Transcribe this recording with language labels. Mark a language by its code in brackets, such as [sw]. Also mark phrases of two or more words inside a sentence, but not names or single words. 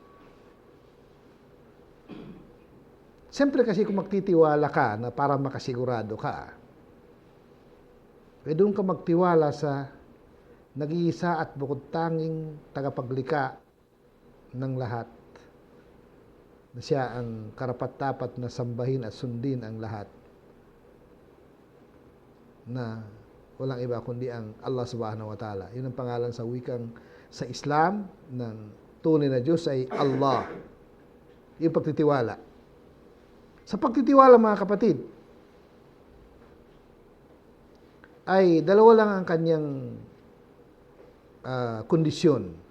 [tl] Siyempre kasi kung magtitiwala ka na para makasigurado ka, doon ka magtiwala sa nag-iisa at bukod tanging tagapaglikha ng lahat, na siya ang karapat-dapat na sambahin at sundin ang lahat, na walang iba kundi ang Allah [ar] سبحانه وتعالى. [tl] Yun ang pangalan sa wikang sa Islam ng tunay na Diyos ay Allah. Yung pagtitiwala. Sa pagtitiwala mga kapatid, ay dalawa lang ang kanyang kondisyon.